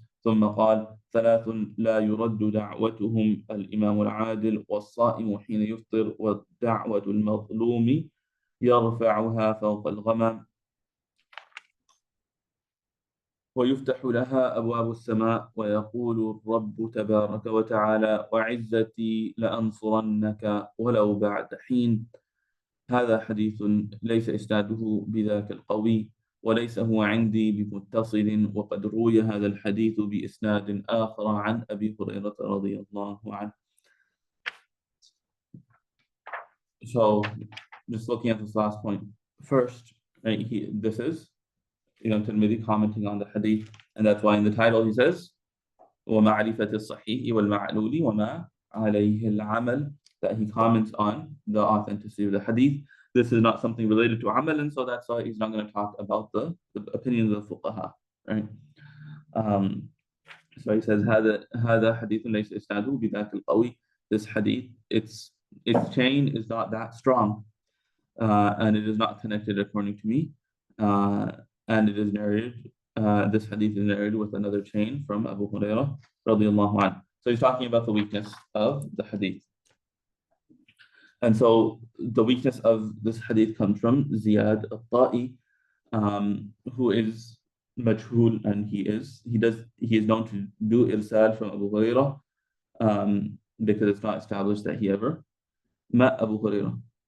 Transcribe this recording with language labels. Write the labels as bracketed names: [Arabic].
[Arabic] ثم قال ثلاث لا يرد دعوتهم الإمام العادل والصائم حين يفطر والدعوة المظلوم يرفعها فوق الغمام ويفتح لها أبواب السماء ويقول الرب تبارك وتعالى وعزتي لأنصرنك ولو بعد حين. هذا حديث ليس إسناده بذاك القوي وليس هو عندي بمتصل وقد روي هذا الحديث بإسناد آخر عن أبي هريرة رضي الله عنه. [English] So just looking at this last point first, right, this is Imam Tirmidhi commenting on the hadith, and that's why in the title he says [Arabic] وَمَعْرِفَةِ الصَّحِيحِ وَالْمَعْلُولِ وَمَا عَلَيْهِ الْعَمَلِ, [English] that he comments on the authenticity of the hadith. This is not something related to amal, and so that's why he's not going to talk about the opinions of the fuqaha, right? So he says [Arabic] هذا حديث ليس إسناده بذاك القوي. [English] This hadith, its chain is not that strong, and it is not connected according to me, and it is narrated. This hadith is narrated with another chain from Abu Hurairah radiallahu anhu. So he's talking about the weakness of the hadith. And so the weakness of this hadith comes from Ziyad al-Ta'i, who is majhul, and he is known to do irsal from Abu Hurairah, because it's not established that he ever met Abu Hurairah.